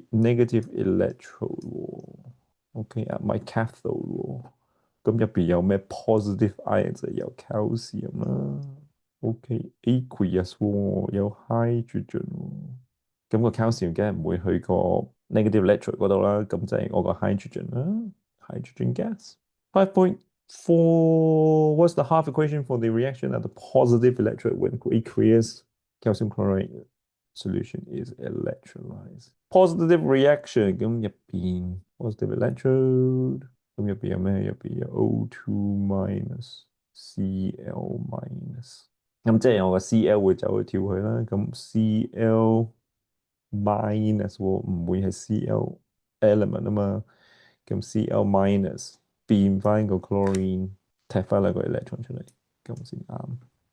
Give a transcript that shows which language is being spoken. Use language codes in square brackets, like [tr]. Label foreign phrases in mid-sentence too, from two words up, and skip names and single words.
[yue] 咁我哋 [en] negative electrode OK，at my cathode [yue] 喎，咁入邊有咩 [en] positive ion [yue] 就有 calcium 啦。 [en] OK，aqueous [yue] 喎，有 hydrogen 喎，咁個 calcium 梗係唔會去個 [en] negative electrode [yue] 嗰度啦，咁就係我個 hydrogen 啦 ， [en] hydrogen gas。 5.4, what's the half equation for the reaction at the positive electrode when aqueous calcium chloride solution is electrolyzed? Positive reaction [yue] 咁入邊 [en] positive electrode [yue] 咁入邊有咩？入邊有 [en] O2 minus Cl minus [yue] 咁即係我個 Cl 會走去跳去啦，咁 [en] Cl minus [yue] 喎唔會係 [en] Cl element [yue] 啊嘛，咁 [en] Cl minus [yue] 變翻個 chlorine 踢翻兩個 electron 出嚟，咁先啱。